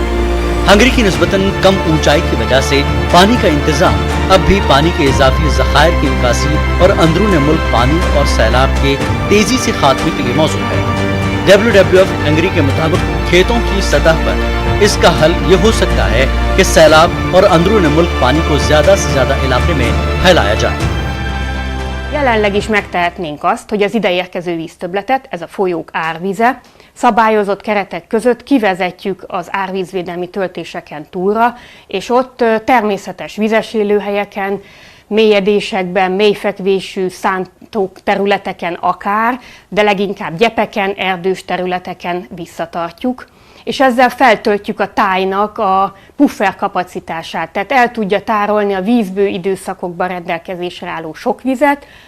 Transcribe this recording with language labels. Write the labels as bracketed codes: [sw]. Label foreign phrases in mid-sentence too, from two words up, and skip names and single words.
[ur] ہنگری کی نسبتاً کم اونچائی کی وجہ سے پانی کا انتظام اب بھی پانی کے اضافی ذخائر کی نکاسی اور اندرون ملک پانی اور سیلاب کے تیزی سے خاتمے کے لیے موجود ہے. WWF ہنگری کے مطابق کھیتوں کی سطح پر اس کا حل یہ ہو سکتا ہے کہ سیلاب اور اندرون ملک پانی کو زیادہ سے زیادہ علاقے میں پھیلایا جائے. [hu] Jelenleg is megtehetnénk azt, hogy az ideérkező víztöbbletet, ez a folyók árvíze, szabályozott keretek között kivezetjük az árvízvédelmi töltéseken túlra, és ott természetes vizes élőhelyeken, mélyedésekben, mélyfekvésű szántók területeken akár, de leginkább gyepeken, erdős területeken visszatartjuk, és ezzel feltöltjük a tájnak a puffer kapacitását, tehát el tudja tárolni a vízbő időszakokban rendelkezésre álló sok vizet